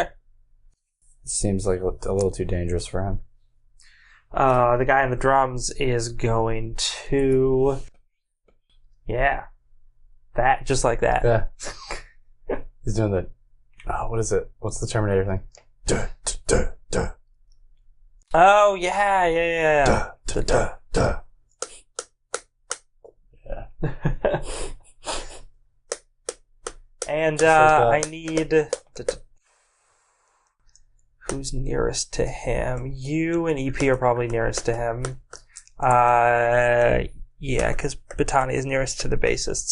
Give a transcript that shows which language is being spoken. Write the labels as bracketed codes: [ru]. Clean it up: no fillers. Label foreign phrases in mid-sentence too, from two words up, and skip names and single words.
[en] It seems like a little too dangerous for him. The guy on the drums is going to... Yeah. That, just like that. Yeah. He's doing the... Oh, what is it? What's the Terminator thing? Duh, duh, duh, Oh, yeah. duh, duh, duh. Yeah. And that. I need... Who's nearest to him? You and EP are probably nearest to him. Yeah, because Bettania is nearest to the bassist.